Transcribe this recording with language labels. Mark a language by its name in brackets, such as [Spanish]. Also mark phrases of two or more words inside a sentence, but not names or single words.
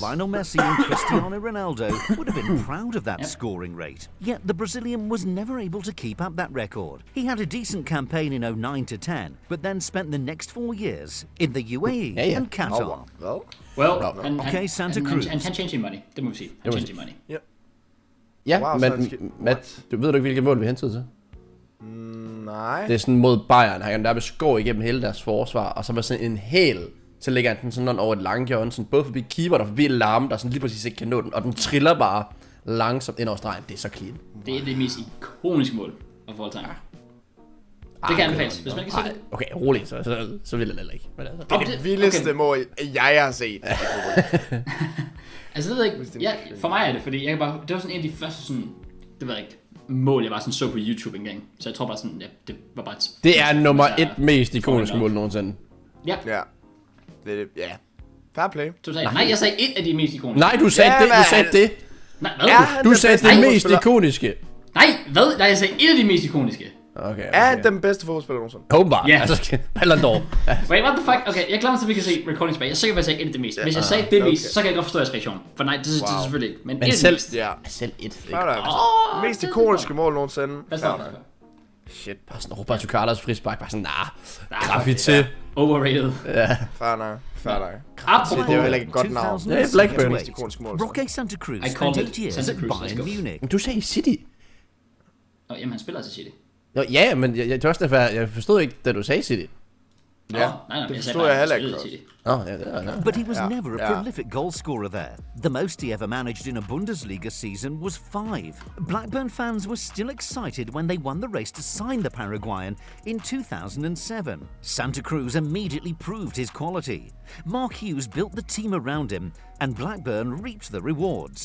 [English] Lionel Messi and Cristiano Ronaldo would have been proud of that scoring rate. Yet the Brazilian was never able to keep up that record. He had a decent campaign in 09-10, but then spent the next 4 years in the UAE and Qatar. Santa Cruz. [Danish] And han tjente sin money, det må vi sige. Han tjente sin money. Ja, men Matt, du ved du ikke, hvilket mål vi hentede til? Nej. Det er sådan mod Bayern, han der skår igennem hele deres forsvar, og så var sådan en hæl, så ligger den sådan over et langhjørne, sådan både forbi keeper og forbi Larm, der sådan lige præcis ikke kan nå den, og den triller bare langsomt ind over stregen. Det er så clean. Det er det mest ikoniske mål af [English] all time. [Danish] Det kan anbefales, hvis man ikke kan se det. Okay, roligt, så vil jeg heller ikke. Men altså, det er det vildeste mål, jeg har set. Altså, det ved jeg ikke. Ja, for mig er det, fordi jeg kan bare... Det var sådan en af de første sådan... Det ved jeg ikke. Mål, jeg bare sådan så på YouTube engang. Så jeg tror bare sådan... Ja, det var bare... Det er nummer 1 mest ikoniske mål nogensinde. Ja. Ja. Det ja. [English] Fair play. [Danish] Nej, jeg sagde 1 af de mest ikoniske. Nej, du sagde det. Du sagde det. Nej, hvad? Du sagde det mest ikoniske. Nej, hvad? Nej, jeg sagde 1 af de mest ikoniske. Okay. Er den bedste fodboldspiller nogensinde? Åbenbart. Ja. Altså, Ballon d'Or. [English] Wait, what the fuck? [Danish] Okay, jeg glemmer til, at vi kan se recording tilbage. Jeg er sikker på, at jeg sagde 1 af det mest. Hvis jeg sagde det mest, så kan jeg godt forstå jeres reaktion. For nej, det er selvfølgelig ikke. Men selv, selv 1. Mest ikoniske mål nogensinde. Hvad står der? Shit. Bare sådan Roberto Carlos frispark. Bare sådan, graffiti. Overrated. Ja. Fair nok. Det er jo heller ikke et godt navn. Det er Blackburn. [English] Roque Santa Cruz spent 8 years at Bayern Munich. [Danish] Du sagde City. Jamen, han spiller til City. Jo, ja, men jeg tror også derfor, jeg forstod ikke, da du sagde City. Ja, nej, det jeg forstår jeg heller ikke. [English] But he was never a prolific goal scorer there. The most he ever managed in a Bundesliga season was 5. Blackburn fans were still excited when they won the race to sign the Paraguayan in 2007. Santa Cruz immediately proved his quality. Mark Hughes built the team around him, and Blackburn reaped the rewards.